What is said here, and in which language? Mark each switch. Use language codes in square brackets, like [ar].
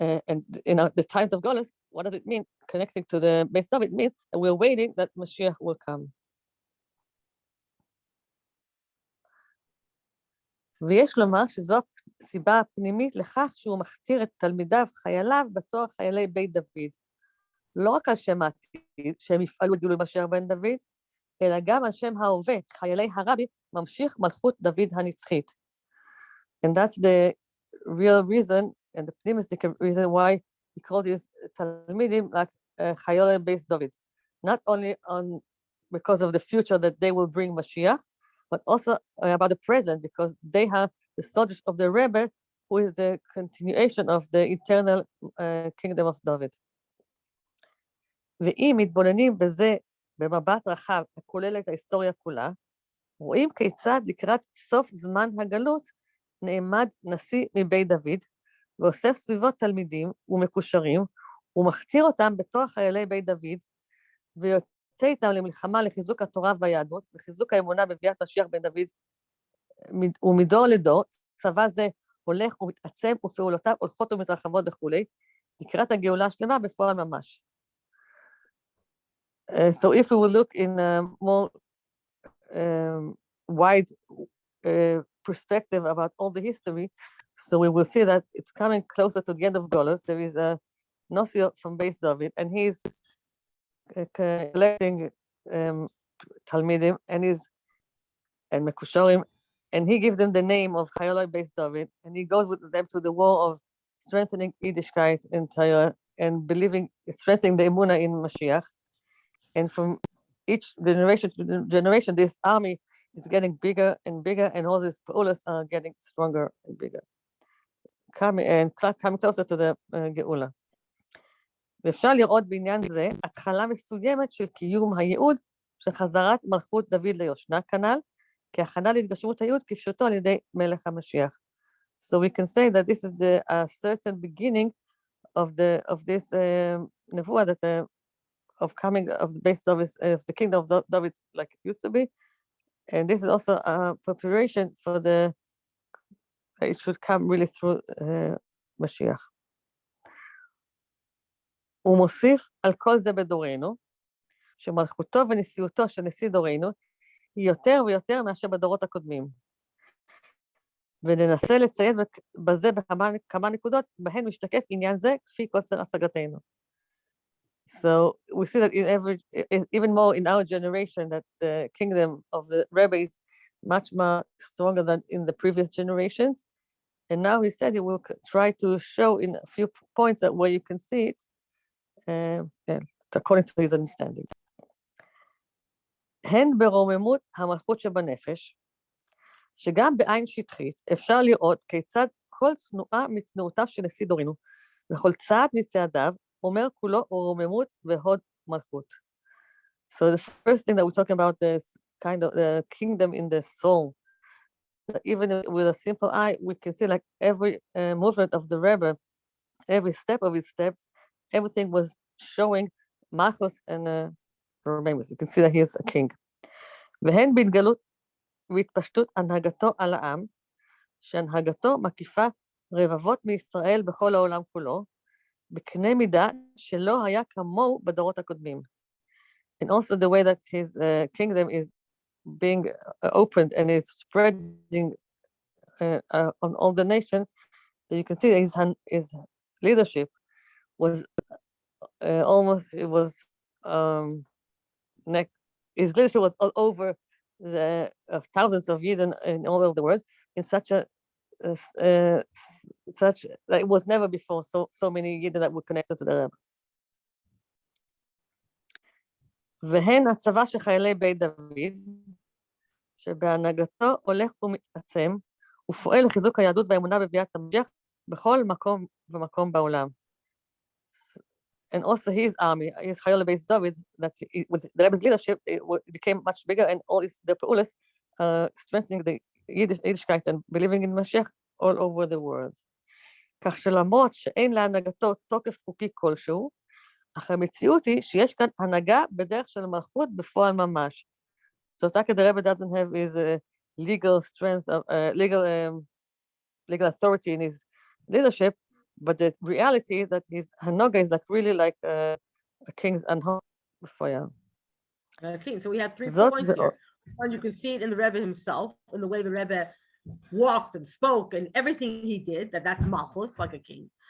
[en] And in the times of Golus, what does it mean? Connecting to the Beis David means that we're waiting that Mashiach will come. [he] ויש לומר שזו הסיבה הפנימית לכך שהוא מכתיר את תלמידיו, חייליו, בתור חיילי בית דוד. לא רק על שם העתיד, שהם יפעלו את גילוי משיח בן דוד, אלא גם על שם ההווה, חיילי הרבי, ממשיך מלכות דוד הנצחית. [en] And that's the real reason, and the optimistic reason why he called his Talmidim like Chayolei Beis David. Not only because of the future that they will bring Mashiach, but also about the present, because they have the soldiers of the Rebbe, who is the continuation of the eternal kingdom of David. [he] ואם מתבוננים בזה במבט רחב, הכולל את ההיסטוריה כולה, רואים כיצד לקראת סוף זמן הגלות נעמד נשיא מבית דוד, ואוסף סביבו תלמידים ומקושרים, ומכתיר אותם בתור חיילי בית דוד, ויוצא איתם למלחמה לחיזוק התורה והיהדות, וחיזוק האמונה בביאת משיח בן דוד, ומדור לדור, צבא זה הולך ומתעצם, ופעולותיו הולכות ומתרחבות וכולי, לקראת הגאולה השלמה בפועל ממש. [en] So if we will look in a more wide perspective about all the history, so we will see that it's coming closer to the end of Golos. There is a Nosio from Beis David, and he's collecting Talmidim and Mekusharim, and he gives them the name of Chayolei Beis David, and he goes with them to the war of strengthening Yiddishkeit and Torah and strengthening the Emunah in Mashiach. And from each generation to generation, this army is getting bigger and bigger, and all these Pa'ulas are getting stronger and bigger, coming closer to the Geula. [he] ואפשר לראות בעניין זה התחלה מסוימת של קיום הייעוד של חזרת מלכות דוד ליושנה כנ"ל, כהכנה להתגשמות הייעוד כפשוטו על ידי מלך המשיח. [en] So we can say that this is the certain beginning of this נבואה that of coming of the base of the kingdom of David like it used to be, and this is also a preparation for it should come really through Mashiach. [he] הוא מוסיף על כל זה בדורנו, שמלכותו ונשיאותו של נשיא דורנו היא יותר ויותר מאשר בדורות הקודמים. וננסה לציין בזה בכמה נקודות, בהן משתקף עניין זה כפי קוצר השגתנו. [en] So we see that even more in our generation, that the kingdom of the Rebbe is much more stronger than in the previous generations. And now he said he will try to show in a few points that where you can see it, according to his understanding. [he] הן ברוממות המלכות שבנפש, שגם בעין שטחית אפשר לראות כיצד כל צנועה מתנועותיו של נשיא דורנו, וכל צעד מצעדיו אומר כולו רוממות והוד מלכות. [en] So the first thing that we're talking about is kind of the kingdom in the soul. Even with a simple eye, we can see like every movement of the Rebbe, every step of his steps, everything was showing malchus and remains. You can see that he is a king. [he] והן בהתגלות והתפשטות הנהגתו על העם, שהנהגתו מקיפה רבבות מישראל בכל העולם כולו, בקנה מידה שלא היה כמוהו בדורות הקודמים. [en] And also the way that his kingdom is being opened and is spreading on all the nation, that you can see that his leadership was his leadership was all over the thousands of Yidden in all over the world in such that it was never before so many Yidden that were connected to the Rebbe. [he] והן הצבא של חיילי בית דוד, שבהנהגתו הולך ומתעצם, ופועל לחיזוק היהדות והאמונה בביאת המשיח בכל מקום ומקום בעולם. [en] And also his army, his Chayolei Beis David, that with the Rebbe's leadership, it became much bigger, and all the Pa'ulas strengthening the Yiddishkeit and believing in Mashiach all over the world. [he] כך שלמרות שאין להנהגתו תוקף חוקי כלשהו, אך המציאות היא שיש כאן הנהגה בדרך של מלכות בפועל ממש. [en] So it's like the Rebbe doesn't have his legal strength, legal authority in his leadership, but the reality that his Hanoga is like really like a king's Anhog before you. Okay, so we have 3 points here. One, you can see it in the Rebbe himself, in the way the Rebbe walked and spoke and everything he did, that's Malchus, like a king.